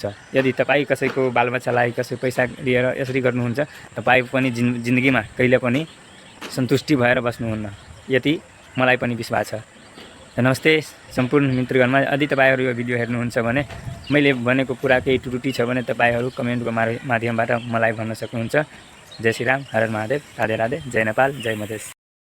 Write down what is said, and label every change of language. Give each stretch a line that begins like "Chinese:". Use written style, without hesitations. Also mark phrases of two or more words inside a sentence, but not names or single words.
Nepali: यदि तपाईँ कसैको बालबच्चालाई कसै पैसा लिएर यसरी गर्नुहुन्छ, तपाईँ पनि जिन्दगीमा कहिले पनि सन्तुष्टि भएर बस्नुहुन्न, यति मलाई पनि विश्वास छ। नमस्ते सम्पूर्ण मित्रगणमा, यदि तपाईहरु यो भिडियो हेर्नुहुन्छ भने मैले भनेको कुरा केही त्रुटि छ भने तपाईहरु कमेन्टको माध्यमबाट मलाई भन्न सक्नुहुन्छ। जय श्री राम, हर हर महादेव, राधे राधे, जय नेपाल, जय मधेस।